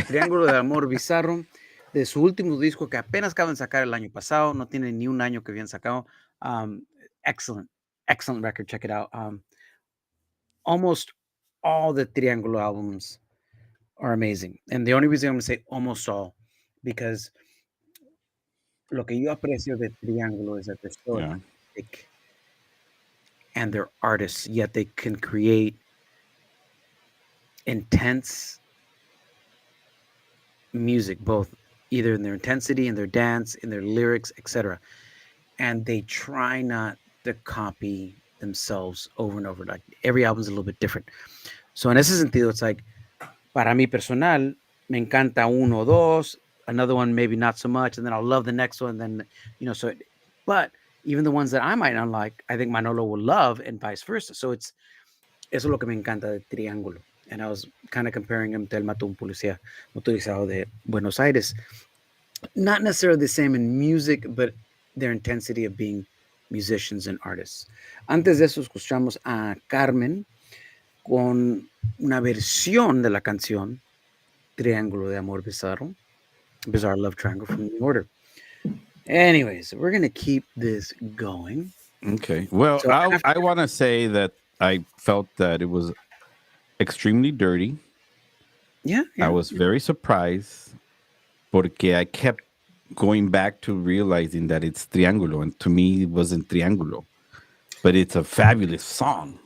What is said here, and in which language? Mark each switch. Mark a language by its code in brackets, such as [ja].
[es] Triángulo de Amor Bizarro, de su último disco que apenas acaban de sacar el año pasado, no tiene ni un año que habían sacado. [en] Excellent record, check it out. Almost all the Triángulo albums are amazing. And the only reason I'm going to say almost all, because [es] lo que yo aprecio de Triángulo [en] is that they're so artistic and they're artists, yet they can create intense music, both either in their intensity, in their dance, in their lyrics, etc. And they try not to copy themselves over and over. Like every album is a little bit different. So [es] en ese sentido, [en] it's like, [es] para mí personal, me encanta uno o dos, [en] another one maybe not so much, and then I'll love the next one. Then, so, but even the ones that I might not like, I think Manolo will love, and vice versa. So [es] eso es lo que me encanta de Triángulo. [en] And I was kind of comparing him to El Matón Policía Motorizado de Buenos Aires. Not necessarily the same in music, but their intensity of being musicians and artists. [es] Antes de eso escuchamos a Carmen con una versión de la canción Triángulo de Amor Bizarro, Bizarre Love Triangle from New Order. [en] Anyways, we're going to keep this going. Okay. Well, so I want to say that I felt that it was extremely dirty. Yeah. I was very surprised [es] porque [en] I kept going back to realizing that it's Triángulo, and to me it wasn't Triángulo, but it's a fabulous song.